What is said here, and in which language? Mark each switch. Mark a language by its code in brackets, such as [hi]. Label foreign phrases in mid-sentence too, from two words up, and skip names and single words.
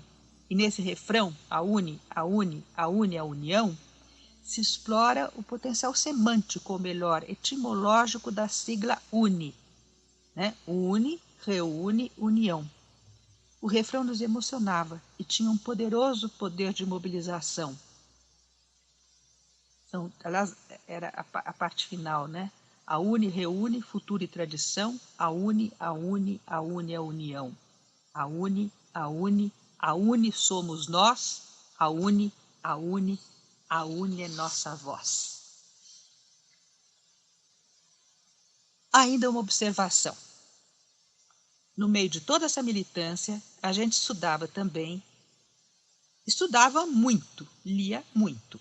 [pt] E nesse refrão, a UNE, a UNE, a UNE, a União, se explora o potencial semântico, ou melhor, etimológico da sigla UNE, né? Une, reúne, união. O refrão nos emocionava e tinha um poderoso poder de mobilização. Então, aliás, era a parte final, né? A UNE reúne futuro e tradição, a UNE, a UNE, a UNE, a união. A UNE, a UNE, a UNE somos nós, a UNE, a UNE, a UNE é nossa voz. Ainda uma observação. No meio de toda essa militância, a gente estudava também, estudava muito, lia muito.